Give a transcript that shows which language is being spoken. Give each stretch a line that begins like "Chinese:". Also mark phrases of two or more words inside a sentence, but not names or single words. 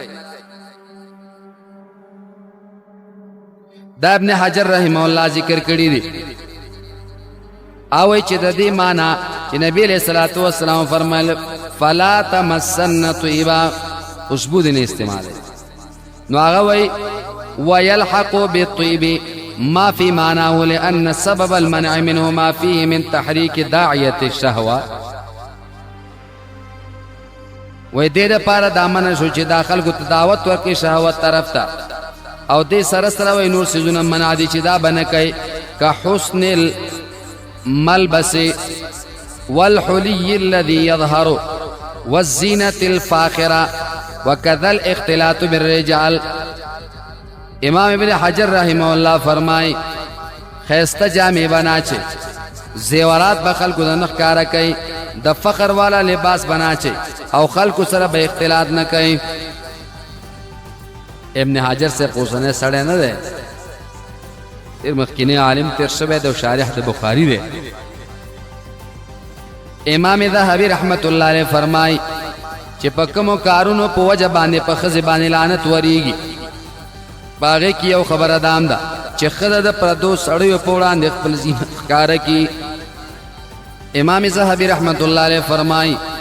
Pashto: دا ابن حجر
Arabic: رحمه الله
Pashto: ذکر کړي دي او چې د دې معنا چې نبی
Arabic: علیہ الصلوۃ والسلام
Pashto: فرمایل
Arabic: فلا تمسن طیبا
Pashto: خوشبو دې نه استعمالوي نو هغه وایي
Arabic: ويلحق بالطيب ما في معناه لأن سبب المنع منه ما فيه من تحريك داعية الشهوة
Pashto: وې دې دپاره دا منع شو چې دا خلکو ته دعوت ورکړي شهوت طرف ته او دې سره سره وایي نور څیزونه منع دي چې دا به نه کوي که
Arabic: حسن الملبس والحلي الذي يظهر والزينة الفاخرة وكذا الاختلاط بالرجال
Pashto: امام ابن حجر
Arabic: رحمه الله
Pashto: فرمای خیسته جامې بنا چې زیورات به خلکو د نه ښکاره کوي د فخر والا لباس بنا چې او خلکو سره به اختلاط نه کوي ابن حجر سے اوسنی سړی نه دی ډېر مخکینی عالم تېر شوی دی او شارح د بخاري دی امام ذهبي
Arabic: رحمت الله علیه
Pashto: فرمای چې په کومو کارونو په وجه باندې په ښځې باندې لعنت ورېږي باغې کې یو خبره دام ده چې ښځه د پردو سړیو په وړاندې خپل زینت ښکاره کړي امام ذهبي
Arabic: رحمت الله علیه
Pashto: فرمای